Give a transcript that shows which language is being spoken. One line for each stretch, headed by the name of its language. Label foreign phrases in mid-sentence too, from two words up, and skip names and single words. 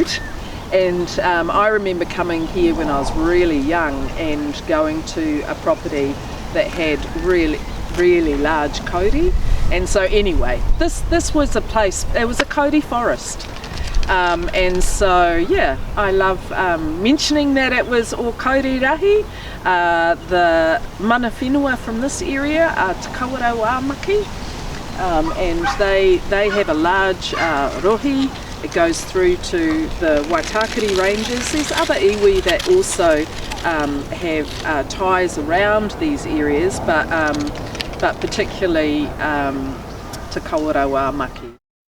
English: And I remember coming here when I was really young and going to a property that had really large kauri. And so anyway, this was a place, it was a kauri forest. And so yeah, I love mentioning that it was Okaurirahi. The
Māori: mana whenua
English: from this area are Te Waikumete, and they have a large rohi. It goes through to the Waitakere ranges. There's other iwi that also have ties around these areas, but particularly Te Waikumete.